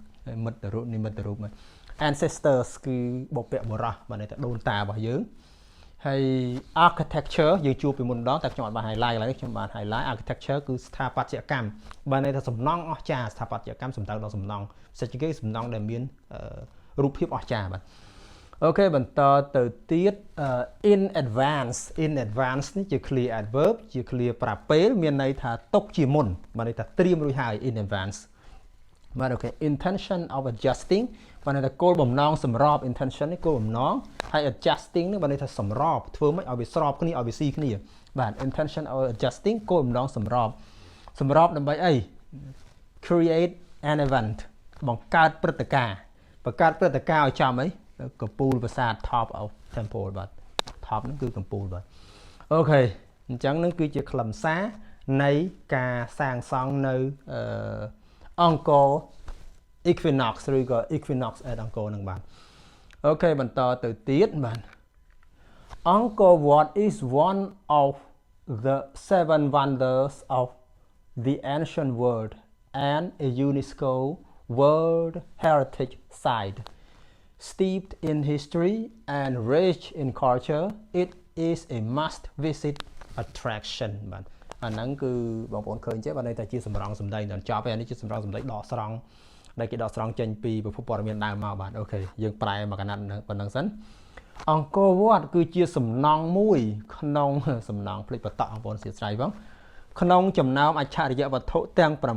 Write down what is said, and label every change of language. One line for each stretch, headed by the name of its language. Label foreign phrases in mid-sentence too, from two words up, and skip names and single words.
Khmer: មិត្តរូបនិមិត្តរូប ancestors គឺបុព្វបុរសបានន័យថាដូនតារបស់យើងហើយ architecture យើងជួបពីមុនម្ដងតែខ្ញុំអត់បាន highlight ឡើយខ្ញុំបាន highlight architecture គឺស្ថាបត្យកម្មបានន័យថាសំណង់អស្ចារ្យស្ថាបត្យកម្មសំដៅដល់សំណង់ផ្សេងគេសំណ ង់ដែលមានរូបភាពអស្ចារ្យបាទអូខេបន្តទៅទៀត
English: in advance
Khmer: នេះជា
English: clear adverb
Khmer: ជា clear ប្រាប់ពេលមានន័យថាຕົកជាមុ នបានន័យថាត្រៀមរួចហើយ
English: in advance
Khmer: បាទអូខេ
English: intention of adjusting
Khmer: បានន័យថាគោលបំណងសម្រប intention នេះគោល បំណងហើយ adjusting នេះបានន័យថាសម្របធ្វើម៉េចឲ្យវាស្របគ្នាឲ្យវាស៊ីគ្នាបាទ
English: intention of adjusting
Khmer: គោលបំណងសម្របដើម្បីអី
English: create an event
Khmer: បង្កើតព្រឹត្តិការណ៍ឲ្យចំអីកំពូលប្រាសាទ
English: top of temple
Khmer: បាទ top ហ្នឹងគឺកំពូលបាទអូខេអញ្ចឹងហ្នឹងគឺជាខ្លឹមសារនៃការសាងសង់នៅ
English: Angkor Equinox ឬក៏ Equinox at Angkor
Khmer: ហ្នឹងបាទអូខេបន្តទៅទៀតបាទ
English: Angkor Wat is one of the 7 wonders of the ancient world and a UNESCO World Heritage Site steeped in history and rich in culture. It is a must visit attraction
Khmer: បាទអាហ្នឹងគឺបងប្អូនឃើញទេបាទន័យថាជាសម្រងសម្ដីដល់ចប់ហើយនេះជាសម្រងសម្ដីដកស្រង់ដែលគេដកស្រង់ចេញពីប្រភពព័ត៌មានដើមមកបាទអូខេយើងប្រែមកកណាត់ប៉ុណ្្នឹងសិនអង្គរវត្តគឺជាសំណង់មួយក្នុងសំណង់ភ្លេចបតក់បងប្អូនសួស្ដីបងក្នុងចំណោមអច្ឆរិយវត្ថុទាំង